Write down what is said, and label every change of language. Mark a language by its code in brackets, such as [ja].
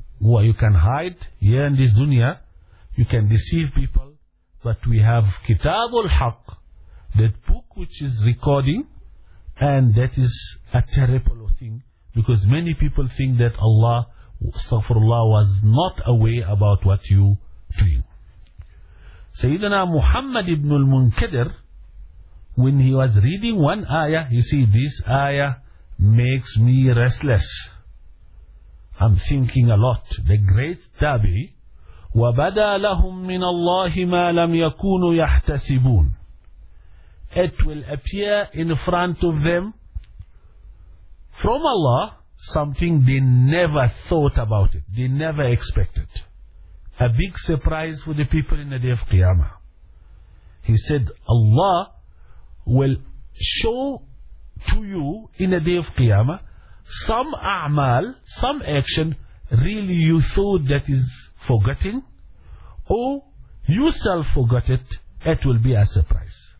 [en] Where you can hide here in this dunya, you can deceive people, but we have Kitab al-Haq, that book which is recording, and that is a terrible thing, because many people think that Allah, astaghfirullah, was not aware about what you dream. Sayyidina Muhammad ibn al-Munkadir, when he was reading one ayah, he said, this ayah makes me restless. I'm thinking a lot. The great Tabi, [ar] وَبَدَى لَهُمْ مِنَ اللَّهِ مَا لَمْ يَكُونُوا يَحْتَسِبُونَ. [en] it will appear in front of them from Allah, something they never thought about it, they never expected. A big surprise for the people in the day of Qiyamah. He said, Allah will show to you in the day of Qiyamah some a'mal, some action, really you thought that is forgetting, or you self forgot it, it will be a surprise.